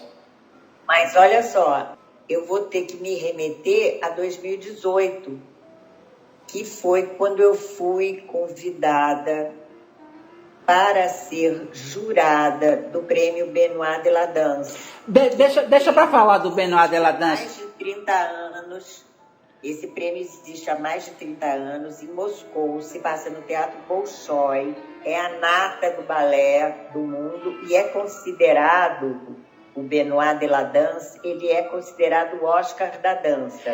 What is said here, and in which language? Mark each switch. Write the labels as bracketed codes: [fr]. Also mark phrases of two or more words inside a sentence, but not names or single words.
[pt] Mas olha só, eu vou ter que me remeter a 2018, que foi quando eu fui convidada para ser jurada do prêmio Benoît de la Danse. Deixa para falar do Benoît de la Danse. Mais de 30 anos, esse prêmio existe há mais de 30 anos, em Moscou, se passa no Teatro Bolshoi, é a nata do balé do mundo e é considerado, o Benoît de la Danse, ele é considerado o Oscar da dança.